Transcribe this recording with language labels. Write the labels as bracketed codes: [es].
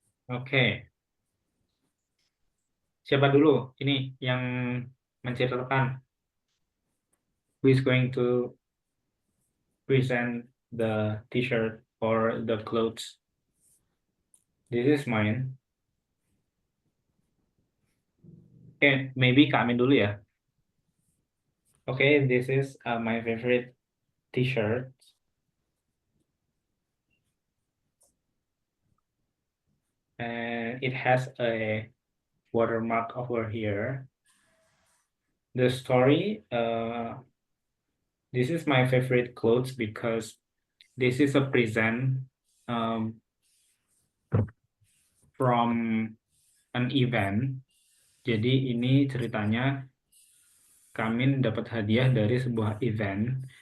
[id] Oke, siapa dulu ini yang menceritakan? [en] Who is going to present the t-shirt or the clothes? This is mine. Okay, maybe Kak Amin [id] dulu ya. [en] Okay, this is my favorite t-shirt. And it has a watermark over here. The story, this is my favorite clothes because this is a present from an event. [id] Jadi ini ceritanya kami dapat hadiah dari sebuah event.